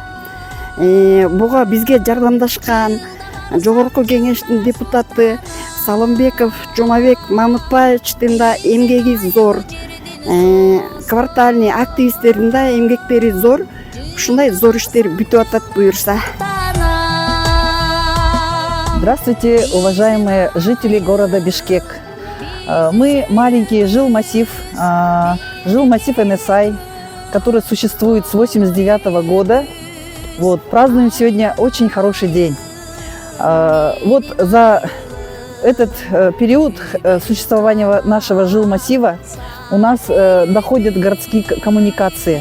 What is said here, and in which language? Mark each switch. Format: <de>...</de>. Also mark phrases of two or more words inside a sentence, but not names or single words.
<ky>Буга бизге жардамдашкан жогорку кеңештин депутаты Салымбеков Жумабек Мамытбаевичтин да эмгеги зор. Квартальный активисттердин да эмгектери зор. Ушундай зор иштер бүтүп атат буюрса.</ky> <ru>Здравствуйте, уважаемые жители города Бишкек. Мы маленький жилмассив Эне Сай, который существует с 1989 года. Празднуем сегодня очень хороший день. За этот период существования нашего жилмассива у нас доходят городские коммуникации.</ru>